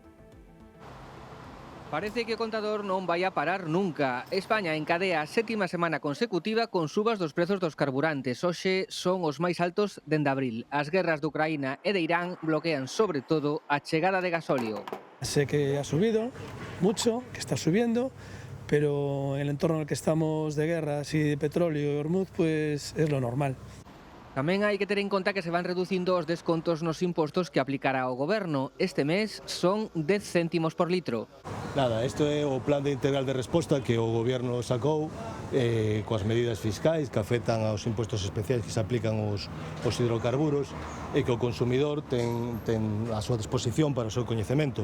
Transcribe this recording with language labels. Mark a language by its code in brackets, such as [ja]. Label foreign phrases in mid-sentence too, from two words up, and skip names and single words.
[gl] Parece que o contador non vai a parar nunca. España encadea a 7ª semana consecutiva con subas dos prezos dos carburantes. Hoxe son os máis altos dende abril. As guerras de Ucraína e de Irán bloquean sobre todo a chegada de gasóleo. [es] Sé que ha subido mucho, que está subiendo, pero en el entorno en el que estamos de guerras y de petróleo y Hormuz, pues es lo normal. [gl] Tamén hai que ter en conta que se van reducindo os descontos nos impostos que aplicará o Goberno. Este mes son 10 céntimos por litro. Nada, isto é o plan de integral de resposta que o Goberno sacou coas medidas fiscais que afectan aos impostos especiais que se aplican aos hidrocarburos e que o consumidor ten a súa disposición para o seu coñecemento.